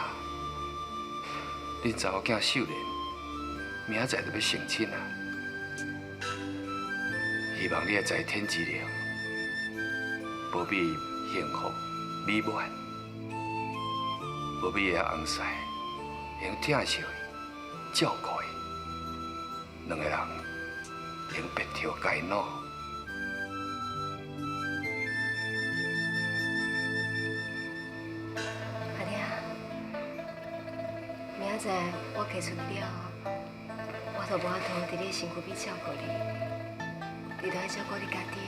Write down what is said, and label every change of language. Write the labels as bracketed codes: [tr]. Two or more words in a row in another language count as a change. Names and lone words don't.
[nan] 恁查某囝秀莲，明仔载就要成亲啊！希望你会在天之灵，保庇幸福美满，保庇个翁婿能疼惜伊、照顾伊，两个人能白头偕老。阿爹，明仔载我嫁出去了后，我就无法度伫你身躯边照顾你，你就要照顾你家己。